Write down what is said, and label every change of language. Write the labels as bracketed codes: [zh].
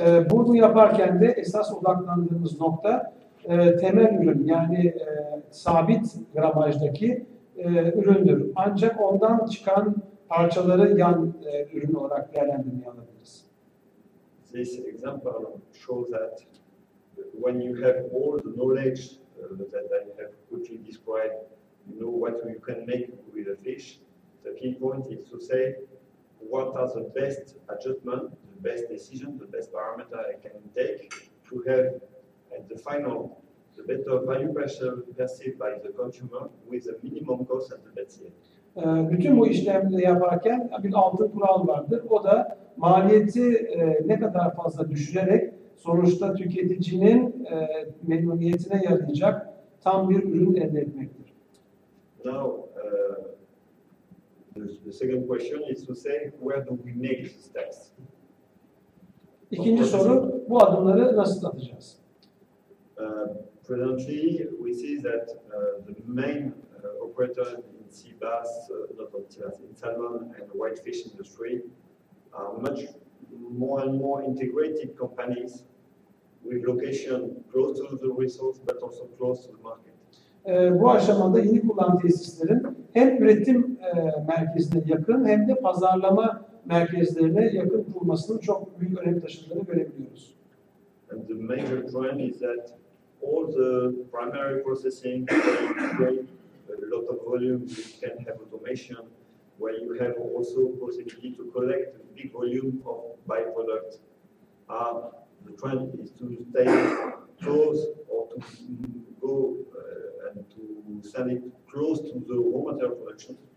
[tr] Bunu yaparken de esas odaklandığımız nokta temel ürün, yani sabit gramajdaki üründür. Ancak ondan çıkan parçaları yan ürün olarak değerlendirmeye alabiliriz. [en] This example shows that when you have all the knowledge that I have quickly described, you know what you can make with a fish. The key point is to say what are the best adjustments, the best decision, the best parameter I can take to have at the final the better value perceived by the consumer with the minimum cost at the best yield. [tr] Bütün bu işlemleri yaparken bir altın kural vardır. O da maliyeti ne kadar fazla düşürerek sonuçta tüketicinin memnuniyetine yarayacak tam bir ürün elde etmektir. [en] Now, the second question is to say where do we make these steps? [tr] İkinci soru, bu adımları nasıl atacağız? [en] Presently, we see that the main operator in sea bass, not on sea bass, in salmon and whitefish industry are much more and more integrated companies with location close to the resource but also close to the market. [tr] Bu aşamada yeni kullanım tesislerin hem üretim merkezine yakın hem de pazarlama merkezlerine yakın kurulmasının çok büyük önem taşıdığını görebiliyoruz. [en] And the major trend is that all the primary processing, where you create a lot of volume, you can have automation, where you have also possibility to collect a big volume of byproducts. The trend is to stay close or to go and to send it close to the raw material production.